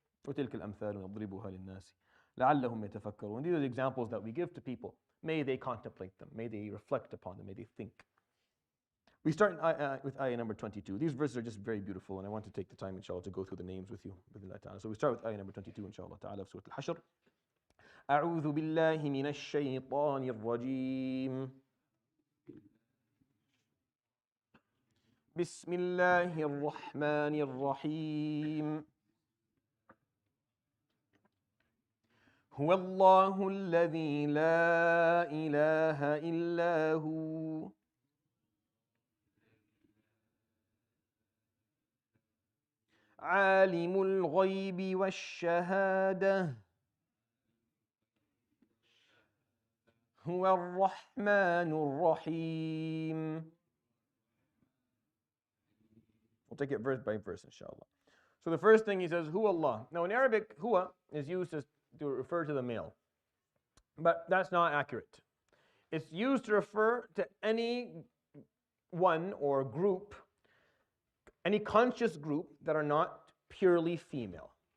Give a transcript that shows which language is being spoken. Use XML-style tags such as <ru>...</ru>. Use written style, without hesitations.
<ar>وَتِلْكَ الْأَمْثَالُ نَضْرِبُهَا لِلنَّاسِ لَعَلَّهُمْ يَتَفَكَّرُونَ.</ar> <en>These are the examples that we give to people. May they contemplate them. May they reflect upon them. May they think. We start with ayah number 22. These verses are just very beautiful, and I want to take the time, inshallah, to go through the names with you. So we start with ayah number 22, inshallah ta'ala, of Surat AlHashr.</en> <ar>أعوذ بالله من الشيطان الرجيم. بسم الله الرحمن الرحيم. هو الله الذي لا إله إلا هو عالم الغيب والشهادة هو الرحمن الرحيم.</ar> <en>We'll take it verse by verse, inshallah. So the first thing he says, Huwa Allah. Now in Arabic, huwa is used to refer to the male. But that's not accurate. It's used to refer to any one or group, any conscious group that are not purely female.</en>